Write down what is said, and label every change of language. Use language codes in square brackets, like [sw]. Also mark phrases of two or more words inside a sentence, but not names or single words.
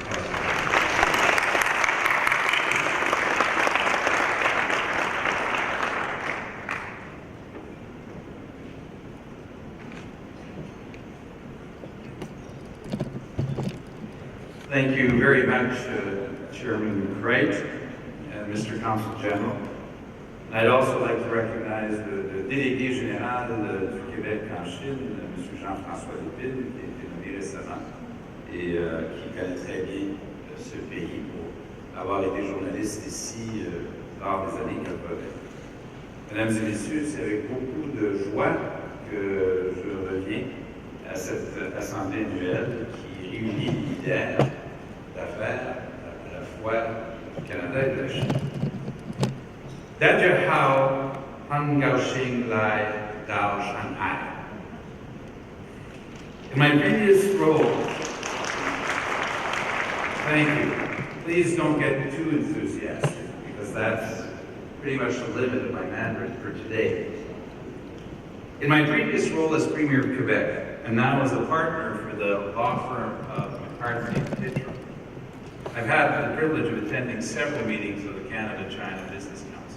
[en] Thank you very much, Chairman Wright, Mr. Consul General. I'd also like to recognize the [fr] délégué général du Québec en Chine, M. Jean-François Lépine, qui a été nommé récemment, et qui connaît très bien ce pays pour avoir été journaliste ici lors des années 80. Mesdames et messieurs, c'est avec beaucoup de joie que je reviens à cette assemblée annuelle qui réunit les leaders d'affaires à la fois du Canada et de la Chine. [zh] 大家好，很高兴来到上海。 [en] In my previous role, thank you. Please don't get too enthusiastic because that's pretty much the limit of my Mandarin for today. In my previous role as Premier of Quebec, and now as a partner for the law firm of McCarthy & Pitcher, I've had the privilege of attending several meetings of the Canada-China Business Council.